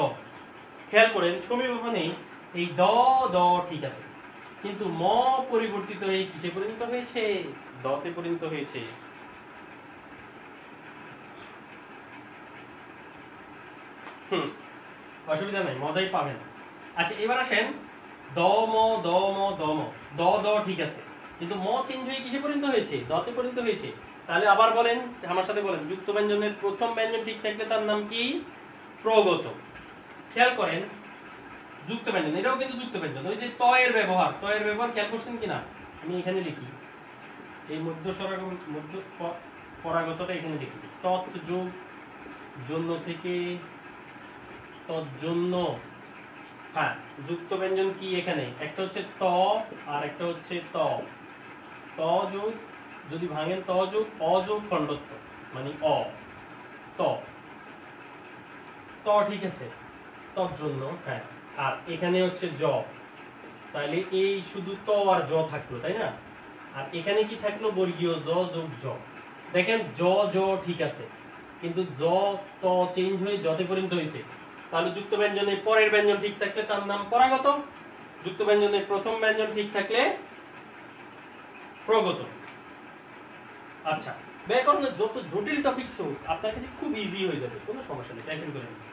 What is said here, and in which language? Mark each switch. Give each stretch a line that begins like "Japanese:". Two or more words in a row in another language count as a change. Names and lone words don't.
Bangla: খেয়াল করেন সমীভবনে এই দ দ ঠিক আছে, কিন্তু ম পরিবর্তিত হয়ে কিসে পরিণত হয়েছে? দতে পরিণত হয়েছে। অসুবিধা নাই, মজাই পাবেন। আচ্ছা, এবার আসেন দ ম দ ম দ ম, দ দ ঠিক আছে, কিন্তু ম চেঞ্জ হয়ে কিসে পরিণত হয়েছে? দতে পরিণত হয়েছে। তাহলে আবার বলেন, আমার সাথে বলেন, যুক্ত ব্যঞ্জনের প্রথম ব্যঞ্জন ঠিক থাকলে তার নাম কি? প্রগত। খেয়াল করেন যুক্ত ব্যঞ্জন, এটাও কিন্তু যুক্ত ব্যঞ্জন। ওই যে ত এর ব্যবহার, ত এর ব্যবহার খেয়াল করছেন কিনা? আমি এখানে লিখি, এই মধ্য পরাগতটা এখানে লিখি, তৎ যোগ জন্য থেকে তৎজন্য। হ্যাঁ, যুক্ত ব্যঞ্জন কি এখানে? একটা হচ্ছে ত আর একটা হচ্ছে ত। ত যোগ, যদি ভাঙেন ত যোগ অযোগ খণ্ডত্ব মানে অ, ত ত ঠিক আছে, তৎজন্য। হ্যাঁ, আর এখানে হচ্ছে জ, তাহলে এই শুধু ত আর জ থাকলো, তাই না? আর এখানে কি থাকলো? বর্গীয় জ যোগ জ। দেখেন জ জ ঠিক আছে, কিন্তু জ ত চেঞ্জ হয়ে জতে পরিণত হয়েছে। তাহলে যুক্ত ব্যঞ্জনের পরের ব্যঞ্জন ঠিক থাকলে তার নাম পরাগত, যুক্ত ব্যঞ্জনের প্রথম ব্যঞ্জন ঠিক থাকলে প্রগত। আচ্ছা, ব্যাকরণের যত জটিল টপিকস হোক আপনার কাছে খুব ইজি হয়ে যাবে, কোনো সমস্যা নেই, টেনশন করেন না।